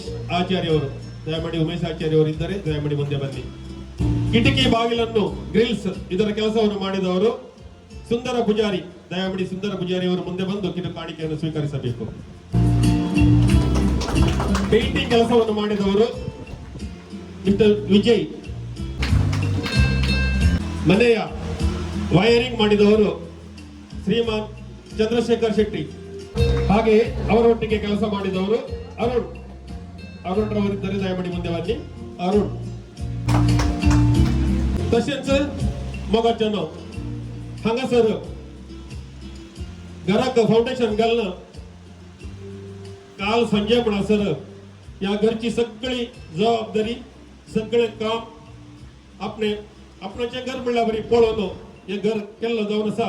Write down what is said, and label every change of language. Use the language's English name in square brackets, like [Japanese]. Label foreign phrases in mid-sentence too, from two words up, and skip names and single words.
[Kannada] ಆಚಾರ್ಯ ಅವರು ದಯಮಾಡಿ ಉಮೇಶ್ ಆಚಾರ್ಯ ಅವರು ಇದ್ದರೆ ದಯಮಾಡಿ ಮುಂದೆ ಬನ್ನಿ ಕಿಟಕಿ ಬಾಗಿಲನ್ನು ಗ್ರಿಲ್ಸ್ ಇದರ ಕೆಲಸವನ್ನು ಮಾಡಿದವರು ಸುಂದರ ಪೂಜಾರಿ ದಯಮಾಡಿ ಸುಂದರ ಪೂಜಾರಿ ಅವರು ಮುಂದೆ ಬಂದು ಕಿರು ಕಾಣಿಕೆಯನ್ನು ಸ್ವೀಕರಿಸಬೇಕು ಪೇಂಟಿಂಗ್ ಕೆಲಸವನ್ನು ಮಾಡಿದವರು ಮಿಸ್ಟರ್ ವಿಜಯ್. ಮನೆಯ ವೈರಿಂಗ್ ಮಾಡಿದವರು ಶ್ರೀಮಾನ್ ಚಂದ್ರಶೇಖರ್ ಶೆಟ್ಟಿ. ಹಾಗೆ ಅವರೊಟ್ಟಿಗೆ ಕೆಲಸ ಮಾಡಿದವರು ಅರುಣ್ ರವರಿದ್ದರೆ ದಯಮಾಡಿ ಮುಂದೆ ಬನ್ನಿ. ಅರುಣ್. [Konkani] तशेंच मोगाच्यानो हांगासर घराक फाउंडेशन घालना काल संजय म्हणसर या घरची सगळी जबाबदारी सगळे काम आपणाचे घर म्हणल्या बरी पळोवन हे घर केल्लो जावन आसा.